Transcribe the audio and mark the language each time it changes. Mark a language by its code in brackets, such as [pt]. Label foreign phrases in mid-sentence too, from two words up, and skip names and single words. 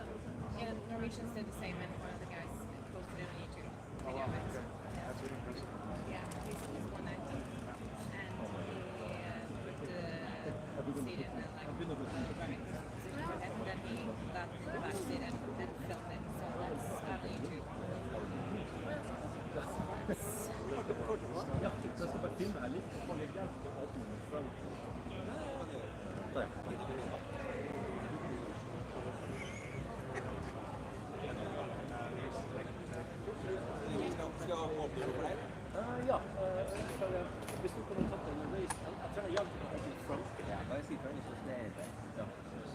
[en] Yeah, Norwegians did the same, and one of the guys posted it on YouTube. Oh wow, okay. That's really impressive. Yeah, he's 190. And he put the seat in and like running. And then he got the back seat and filmed it. So that's on YouTube. [no] Hvis du kunne tatt en race, jeg tror jeg hjalp deg til front. Ja, bare si før så det er det. Ja, så.